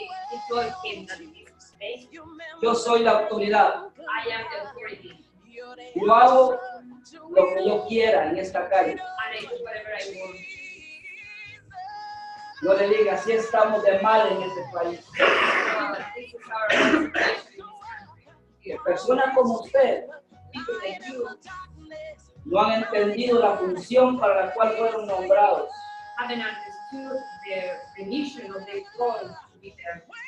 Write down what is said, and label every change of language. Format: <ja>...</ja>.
<en>He told him that this space,</en> <es>yo soy la autoridad,</es> <en>I am the authority,</en> <es>yo hago lo que yo quiera en esta calle.</es> <en>and I do whatever I want.</en> <es>No le diga, así estamos de mal en este país.</es> <en>This is our situation.</en> <es>Que personas como usted</es> <en>People like you</en> <es>no han entendido la función para la cual fueron nombrados.</es> <en>haven't understood the mission of the role to be there.</en>